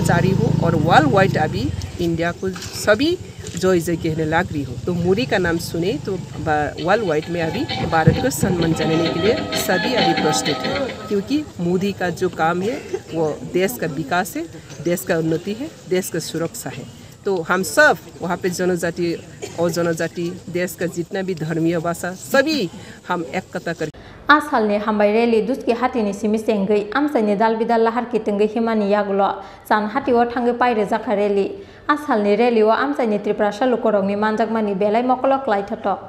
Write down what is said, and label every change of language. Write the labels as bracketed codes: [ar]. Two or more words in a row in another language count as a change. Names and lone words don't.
[hi] चाह रही हो और [en] world wide [hi] अभी इंडिया को सभी जय कहने लग रही हो तो मोदी का नाम सुने तो [en] world wide [hi] में अभी भारत को सम्मान जनाने के लिए सभी अभी प्रस्तुत है क्योंकि मोदी का जो काम है वो देश का विकास है देश का उन्नति है देश का सुरक्षा है तो हम सब वहाँ पे जनजाति और जनजाति देश का जितना भी धर्मीय भाषा सभी हम एकता कर [trp] आसालनि हामबाय रेली दुसकी हातिनि सिमि सेंगै आमसाइनि दालबिदाल लाहार कितंगै हिमानि यागुलो जान हातिओ थांगै पाइरे जाखा रेली आसालनि रेलिओ आमसाइनि त्रिपुरा सालुकरंनि मानजागमानि बेलाय मकलक लाइथाथ